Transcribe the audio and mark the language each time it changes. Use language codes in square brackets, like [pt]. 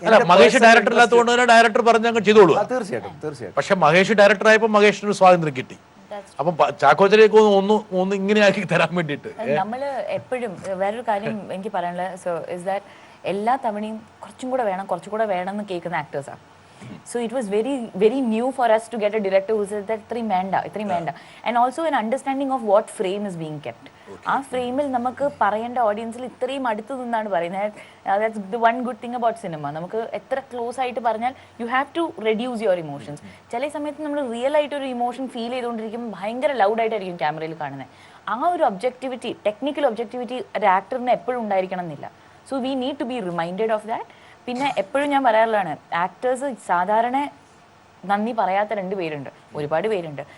[ml] Mahesh director ഇല്ലാത്തതുകൊണ്ട് തന്നെ director പറഞ്ഞങ്ങ് ചെയ്തോളൂ. തീർച്ചയായിട്ടും. പക്ഷെ മഹേഷ് ഡയറക്ടർ ആയപ്പോൾ മഹേഷിന് സ്വാതന്ത്ര്യം കിട്ടി. അപ്പം ചാക്കോച്ചലേക്ക് ഒന്ന് ഇങ്ങനെയാക്കി തരാൻ വേണ്ടിയിട്ട് നമ്മൾ എപ്പോഴും വേറൊരു കാര്യം എനിക്ക് പറയാനുള്ളത്, [en] so is that [ml] എല്ലാ തവണയും കുറച്ചും കൂടെ വേണം എന്ന് കേൾക്കുന്ന ആക്ടേഴ്സാണ്. [en] So it was very new for us to get a director who says that [ml] ഇത്രയും വേണ്ട [en] and also an understanding of what frame is being kept. [ml] ആ ഫ്രെയിമിൽ നമുക്ക് പറയേണ്ട ഓഡിയൻസിൽ ഇത്രയും അടുത്ത് നിന്നാണ് പറയുന്നത്. [en] That's the one good thing about cinema. [ml] നമുക്ക് എത്ര ക്ലോസ് ആയിട്ട് പറഞ്ഞാൽ [en] you have to reduce your emotions. [ml] ചില സമയത്ത് നമ്മൾ റിയൽ ആയിട്ട് ഒരു ഇമോഷൻ ഫീൽ ചെയ്തുകൊണ്ടിരിക്കുമ്പോൾ ഭയങ്കര ലൗഡ് ആയിട്ടായിരിക്കും ക്യാമറയിൽ കാണുന്നത്. ആ ഒരു ഒബ്ജക്ടിവിറ്റി, ടെക്നിക്കൽ ഒബ്ജക്ടിവിറ്റി ഒരു ആക്ടറിന് എപ്പോഴും ഉണ്ടായിരിക്കണം എന്നില്ല. [en] So we need to be reminded of that. [ml] പിന്നെ എപ്പോഴും ഞാൻ പറയാറുള്ളതാണ്, ആക്ടേഴ്സ് സാധാരണ നന്ദി പറയാത്ത ഒരുപാട് പേരുണ്ട്.